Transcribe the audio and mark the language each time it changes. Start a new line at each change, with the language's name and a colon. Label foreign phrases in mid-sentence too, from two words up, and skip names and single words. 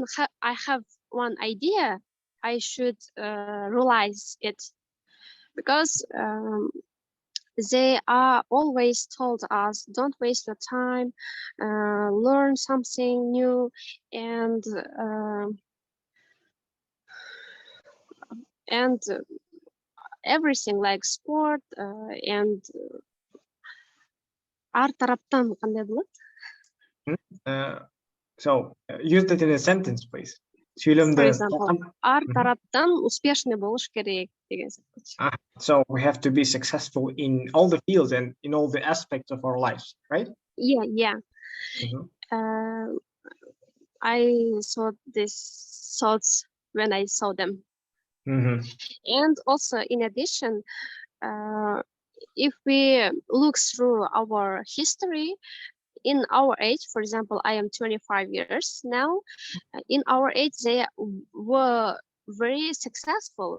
English: I have one idea, I should realize it, because they are always told us, don't waste your time, learn something new, and everything like sport and
Kyrgyz: ар тараптан кандай болот?
English: So use that in a sentence, please. For example,
Kyrgyz: ар тараптан успешный болуш керек деген сияқты.
English: So we have to be successful in all the fields and in all the aspects of our lives, right? Yeah. I saw these thoughts when I saw them. And also, in addition, if we look through our history, in our age, for example, I am 25 years now, in our age, they were very successful.